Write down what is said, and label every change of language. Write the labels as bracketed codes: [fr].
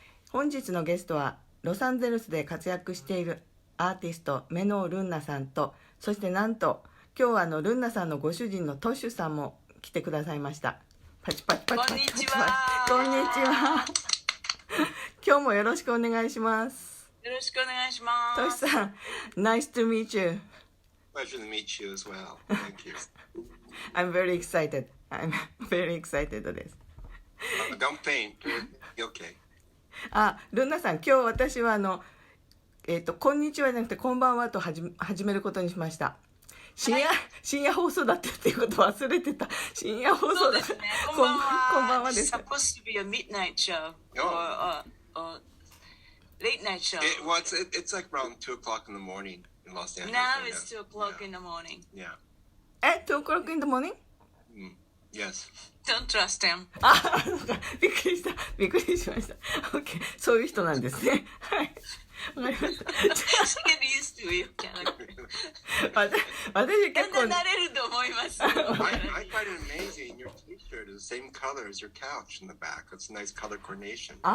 [ja] 本日のゲストはロサンゼルスで活躍しているアーティストメノールンナさんと、そしてなんと今日はルンナさんのご主人のトッシュさんも来てくださいました。パチパチパチパチパチ。こんにちは。こんにちは。今日もよろしくお願いします。よろしくお願いします。 [en] トシさん、Nice to meet you. Pleasure to meet you as well. Thank you. I'm very excited. I'm very excited です。 Don't faint. You're okay. [ja] ルンナさん、今日私はこんにちはじゃなくてこんばんはと始めることにしました。深夜放送だってっていうこと忘れてた。深夜放送だ。そうですね。こんばんは。こんばんはです。 [en] Supposed to be a midnight show or late night show. It's like around 2 o'clock in the morning in Los Angeles. Now it's 2 o'clock in the morning. Yeah. 2 o'clock in the morning? Yes. Don't trust him. [ja] びっくりしました。OK。そういう人なんですね。はい。わかりました。 [en] Get used to it. [ja] 私結構だんだん慣れると思います。 [en] I find it amazing. Your t-shirt is the same color as your couch in the back. It's a nice color coordination.